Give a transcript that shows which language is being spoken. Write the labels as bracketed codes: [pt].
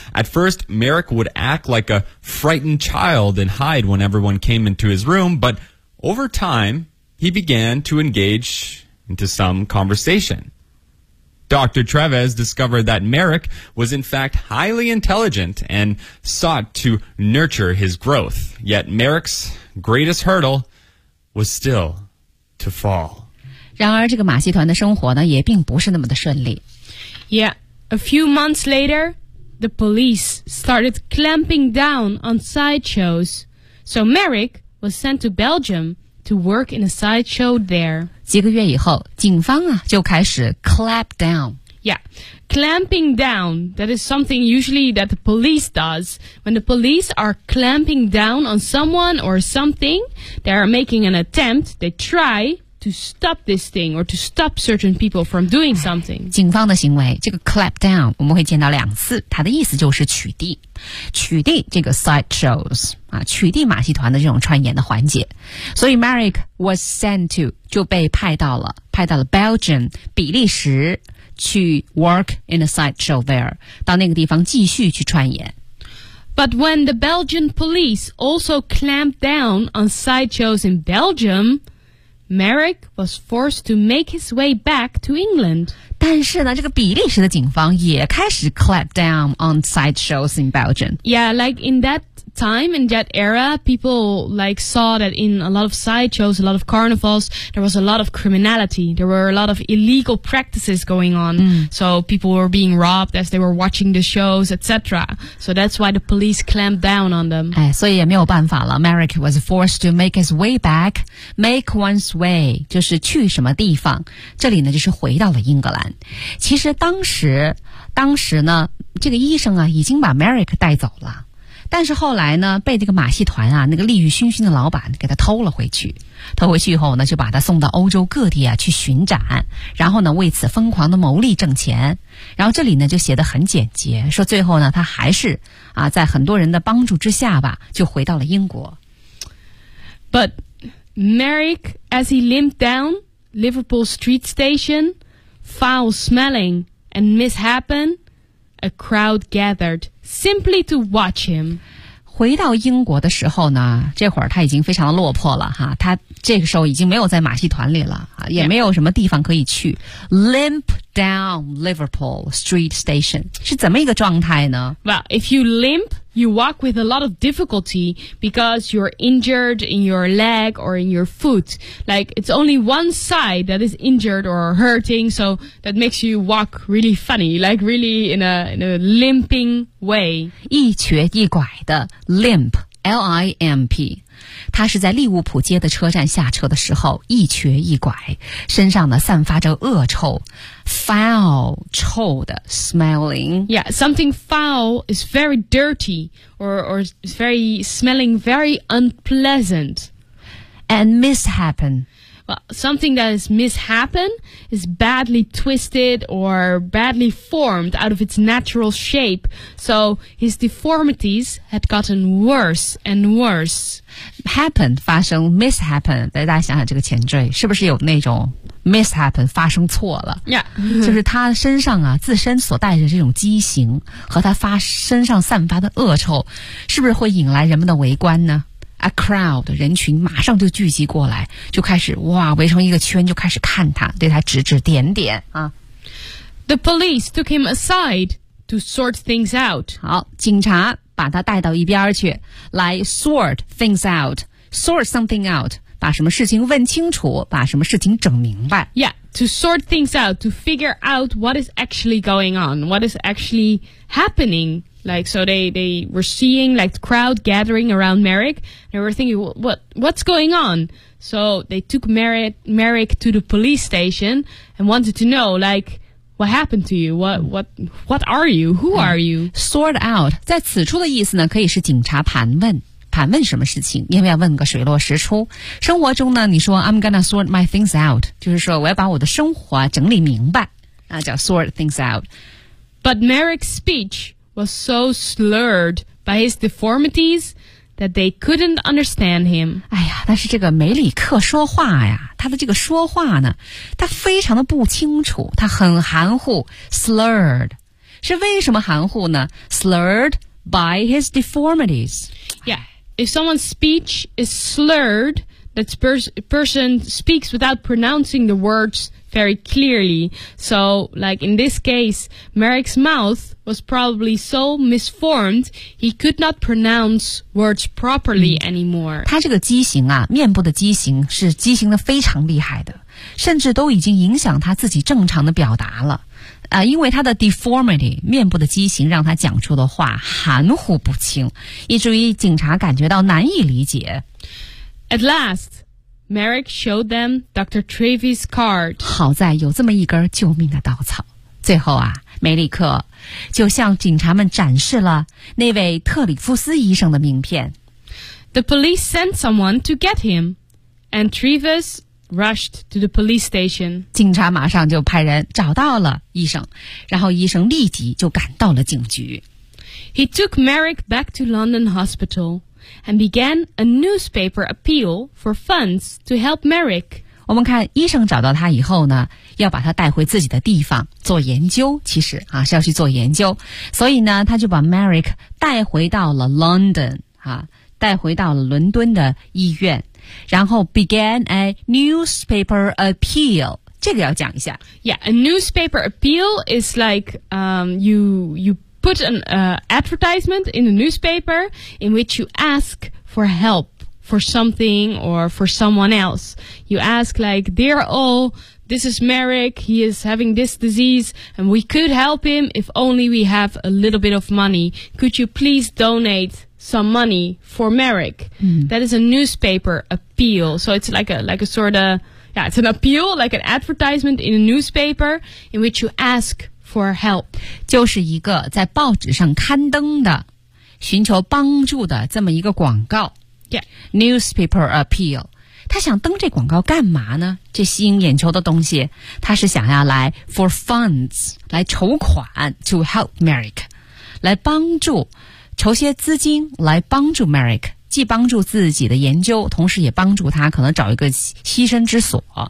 [en] At first, Merrick would act like a frightened child and hide when everyone came into his room, but over time, he began to engage into some conversation. Dr. Treves discovered that Merrick was in fact highly intelligent and sought to nurture his growth. Yet Merrick's greatest hurdle was still to fall. [zh] 然而这个马戏团的生活呢也并不是那么的顺利。 [en] Yeah, a few months later, the police started clamping down on sideshows. So Merrick was sent to Belgium to work in a sideshow there. [zh] 几个月以后警方啊就开始 [en] clamp down. Yeah, clamping down, that is something usually that the police does. When the police are clamping down on someone or something, they are making an attempt, they try... to stop this thing or to stop certain people from doing something. [zh] 警方的行为这个 clap down 我们会见到两次它的意思就是取缔取缔这个 side shows、啊、取缔马戏团的这种串演的环节所以 [en] Merrick was sent to [zh] 就被派到了 Belgium 比利时去 [en] work in a side show there [zh] 到那个地方继续去串演 [en] But when the Belgian police also clamped down on side shows in BelgiumMerrick was forced to make his way back to England. [zh] 但是呢，这个比利时的警方也开始 [en] clamp down on sideshows in Belgium. Yeah, like in that time, in that era, people like saw that in a lot of sideshows, a lot of carnivals, there was a lot of criminality. There were a lot of illegal practices going on.、 Mm. So people were being robbed as they were watching the shows, etc. So that's why the police clamped down on them. [zh] 哎，所以也没有办法了。 [en] Merrick was forced to make his way back. Make one's way [zh] 就是去什么地方。这里呢，就是回到了英格兰。其实当时呢，这个医生啊，已经把 Merrick 带走了。但是后来呢被这个马戏团啊那个利欲熏熏的老板给他偷了回去。偷回去以后呢就把他送到欧洲各地啊去巡展然后呢为此疯狂的牟利挣钱。然后这里呢就写得很简洁说最后呢他还是啊在很多人的帮助之下吧就回到了英国。 [en] But Merrick, as he limped down Liverpool Street Station, foul smelling and mishappen,A crowd gathered simply to watch him. [zh] 回到英国的时候呢，这会儿他已经非常落魄了哈。他这个时候已经没有在马戏团里了，也没有什么地方可以去。 [en] Yeah. Limp down Liverpool Street Station [zh] 是怎么一个状态呢 [en] ？Well, if you limp, you walk with a lot of difficulty because you're injured in your leg or in your foot. Like it's only one side that is injured or hurting, so that makes you walk really funny, like really in a limping way. [zh] 一瘸一拐的 limp, L-I-M-P. 他是在利物浦街的车站下车的时候一瘸一拐身上呢散发着恶臭 foul 臭的 smelling [en] Yeah, something foul is very dirty or is very smelling very unpleasant And mishappen Well, something that is mishappen is badly twisted or badly formed out of its natural shape So his deformities had gotten worse and worse [zh] Happen 发生 mishappen 大家想想这个前缀是不是有那种 mishappen 发生错了 [en] yeah, [zh] 就是他身上啊自身所带着这种畸形和他发身上散发的恶臭是不是会引来人们的围观呢 A crowd 人群马上就聚集过来就开始哇围成一个圈就开始看他对他指指点点啊。 [en] The police took him aside to sort things out [zh] 好警察把他带到一边去来 [en] sort things out sort something out [zh] 把什么事情问清楚把什么事情整明白 [en] Yeah, to sort things out to figure out what is actually going on what is actually happening like so they were seeing like the crowd gathering around Merrick they were thinking what's going on so they took Merrick to the police station and wanted to know likeWhat happened to you? What are you? Who are you? Sort out. [zh] 在此处的意思呢，可以是警察盘问，盘问什么事情，因为要问个水落石出。生活中呢，你说 [en] I'm gonna sort my things out， [zh] 就是说我要把我的生活整理明白，那叫 sort things out。 [en] But Merrick's speech was so slurred by his deformities that they couldn't understand him. [zh] 哎呀，但是这个梅里克说话呀。他的这个说话呢他非常的不清楚他很含糊 slurred 是为什么含糊呢 [en] slurred by his deformities Yeah, if someone's speech is slurred that person speaks without pronouncing the words very clearly. So, like in this case, Merrick's mouth was probably so misformed he could not pronounce words properly anymore. [zh] 他这个畸形啊，面部的畸形是畸形的非常厉害的，甚至都已经影响他自己正常的表达了。因为他的 deformity 面部的畸形让他讲出的话含糊不清，以至于警察感觉到难以理解。 [en] At last, Merrick showed them Dr. Treves' card. [zh] 好在有这么一根救命的稻草。最后啊，梅里克就向警察们展示了那位特里夫斯医生的名片。 [en] The police sent someone to get him, and Treves rushed to the police station. [zh] 警察马上就派人找到了医生，然后医生立即就赶到了警局。 [en] He took Merrick back to London Hospital and began a newspaper appeal for funds to help Merrick. [zh] 我们看医生找到他以后呢，要把他带回自己的地方做研究，其实啊是要去做研究，所以呢他就把 Merrick 带回到了 London 啊，带回到了伦敦的医院，然后 [en] began a newspaper appeal. [zh] 这个要讲一下。 [en] Yeah, a newspaper appeal is like, you put an, advertisement in the newspaper in which you ask for help for something or for someone else. You ask like, dear all, this is Merrick, he is having this disease, and we could help him if only we have a little bit of money. Could you please donate some money for Merrick? That is a newspaper appeal. So it's like a sort of, yeah, it's an appeal, like an advertisement in a newspaper in which you ask for help. [zh] 就是一个在报纸上刊登的寻求帮助的这么一个广告。 [en] Yeah. [zh] Newspaper appeal. 他想登这广告干嘛呢？这吸引眼球的东西，他是想要来 for funds 来筹款 [en] to help Merrick [zh] 来帮助筹些资金来帮助 Merrick， 既帮助自己的研究，同时也帮助他可能找一个栖身之所。